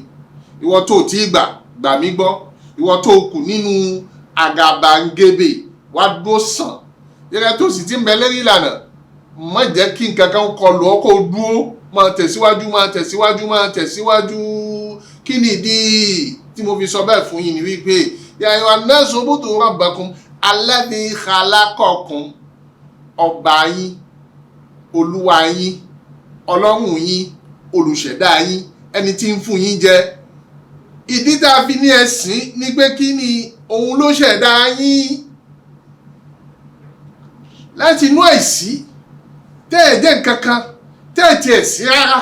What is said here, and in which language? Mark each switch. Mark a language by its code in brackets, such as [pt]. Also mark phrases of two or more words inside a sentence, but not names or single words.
[yo] Ìwọ tó ti gbà mí gbọ́, ìwọ tó kù nínú àgàbàǹgebè wá dó sàn, yẹ́rẹ́ tó sì ti ń bẹ lérí ìlànà, má jẹ́ kí nǹkan kan kọlù ọ́ kó dúró, máa tẹ̀síwájú. Kí ni ìdí tí mo fi sọ bẹ́ẹ̀ fún yín ni wípé [ar] يا أيها الناس اعبدوا ربكم الذي خلقكم, [yo] ọba yín, olúwa yín, ọlọ́run yín, olùṣẹ̀dá yín, ẹni tí ń fún yín jẹ. Ìdí tá a fi ní ẹ̀sìn ni pé kí ni òun ló ṣẹ̀dá yín láti inú àìsí, tẹ́ ẹ̀ jẹ́ nǹkan kan, tẹ́ ẹ̀ tiẹ̀ sí rárá.